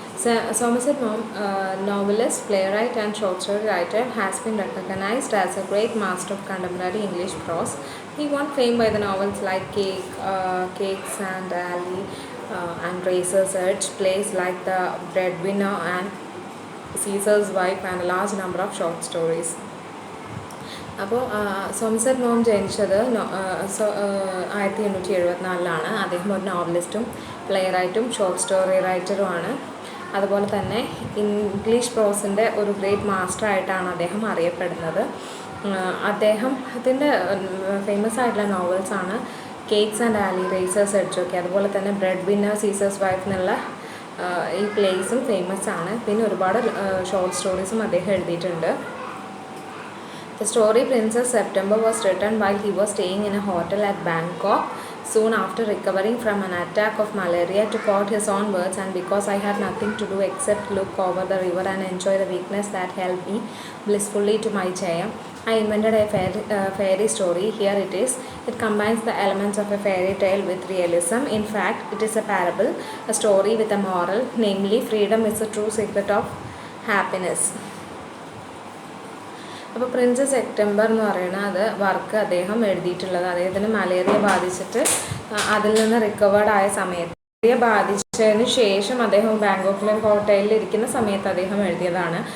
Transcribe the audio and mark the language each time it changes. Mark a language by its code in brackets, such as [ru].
[en] Somerset Maugham, novelist, playwright and short story writer, has been recognized as a great master of contemporary English prose. He won fame by the novels like Cakes and Alley and Razor's Edge, plays like The Breadwinner and Caesar's Wife, and a large number of short stories. [ml] അപ്പോൾ Somerset Maugham ജനിച്ചത് 1874 അദ്ദേഹം ഒരു നോവലിസ്റ്റും പ്ലെയറൈറ്റും short story റൈറ്ററുമാണ്. അതുപോലെ തന്നെ English പ്രോസിൻ്റെ ഒരു great മാസ്റ്ററായിട്ടാണ് അദ്ദേഹം അറിയപ്പെടുന്നത്. അദ്ദേഹത്തിൻ്റെ ഫേമസ് ആയിട്ടുള്ള നോവൽസാണ് കേക്ക്സ് ആൻഡ് ആലി, റേസേഴ്സ് എഡ്ജൊക്കെ. അതുപോലെ തന്നെ ബ്രെഡ് വിന്നർ, സീസേഴ്സ് വൈഫ് എന്നുള്ള ഈ പ്ലേസും ഫേമസ് ആണ്. പിന്നെ ഒരുപാട് ഷോർട്ട് സ്റ്റോറീസും അദ്ദേഹം എഴുതിയിട്ടുണ്ട്. [en] The story Princess September was written while he was staying in a hotel at Bangkok. Soon after recovering from an attack of malaria, to quote his own words, and because I had nothing to do except look over the river and enjoy the weakness that held me blissfully to my chair, I invented a fairy story. Here it is. It combines the elements of a fairy tale with realism. In fact, it is a parable, a story with a moral, namely freedom is the true secret of happiness. [ml] അപ്പോൾ princess September എന്ന് പറയുന്നത് work അദ്ദേഹം എഴുതിയിട്ടുള്ളത് അദ്ദേഹത്തിന് malaria ബാധിച്ചിട്ട് അതിൽ നിന്ന് recovered ആയ സമയത്ത്, മലേറിയ ബാധിച്ചതിന് ശേഷം അദ്ദേഹം ബാങ്കോക്കിലെ ഹോട്ടലിൽ ഇരിക്കുന്ന സമയത്ത് അദ്ദേഹം എഴുതിയതാണ്.